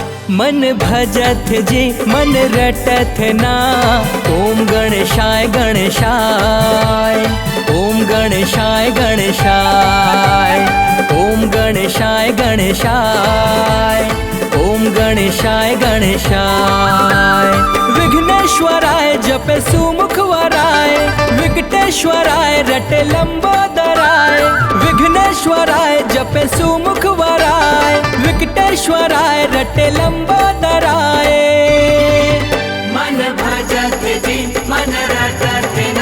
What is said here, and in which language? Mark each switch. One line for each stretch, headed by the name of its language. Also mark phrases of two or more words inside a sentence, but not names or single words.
Hindi: मन भजत जी मन रटत ना।
Sanskrit: ओम गणेशाय गणेशाय, ओम गणेशाय गणेशाय, ओम गणेशाय गणेशाय, ओम गणेशाय गणेशाय।
Hindi: विघ्नेश्वराय जपे सुमुख वराय, विकटेश्वराय रटे लंबोदराय। विघ्नेश्वराय जपे सुमुख वराय, विकटेश्वराय रटे लंबोदराय। मन भजत जी मन रटत ना।